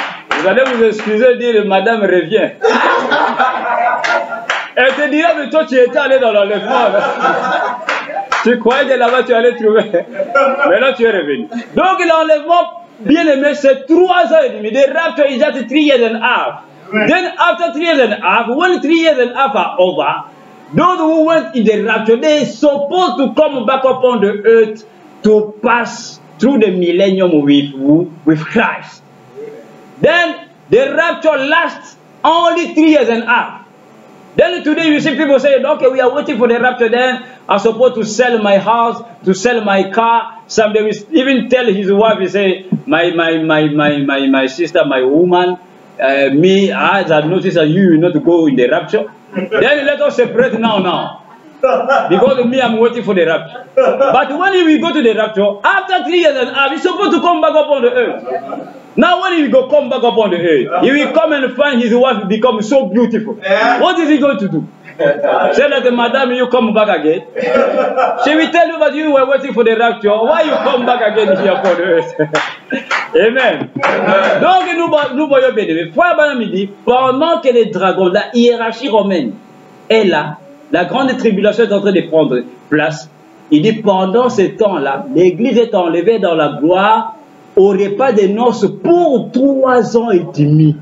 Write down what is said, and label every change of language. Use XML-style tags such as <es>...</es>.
<fr>Vous allez vous excuser, dire madame revient. Elle te dira, mais toi tu étais allé dans l'enlèvement. Tu croyais que là-bas tu allais trouver. Mais là tu es revenu. Donc l'enlèvement, bien aimé, c'est 3 ans et demi.</fr> <en>The rapture is at 3 years and a half. Then after 3 years and a half, when 3 years and a half are over, those who went in the rapture, they are supposed to come back upon the earth to pass through the millennium with Christ. Then the rapture lasts only 3 years and a half. Then today you see people say, okay, we are waiting for the rapture, then I'm supposed to sell my house, to sell my car. Some they will even tell his wife, he say, my sister, my woman, me, as I noticed that you will not go in the rapture. Then let us separate now. Because me, I'm waiting for the rapture. But when we go to the rapture, after 3 years and a half, he's supposed to come back up on the earth. Now when he will come back up on the earth, he will come and find his wife become so beautiful. What is he going to do? Say that, madam, you come back again. She will tell you that you were waiting for the rapture. Why you come back again here upon the earth?</en> <fr>Amen. Donc nous voyons bien. Frère Branham dit, pendant que les dragons, la hiérarchie romaine est là, la grande tribulation est en train de prendre place. Il dit, pendant ce temps-là, l'Église est enlevée dans la gloire au repas des noces pour 3 ans et demi.</fr>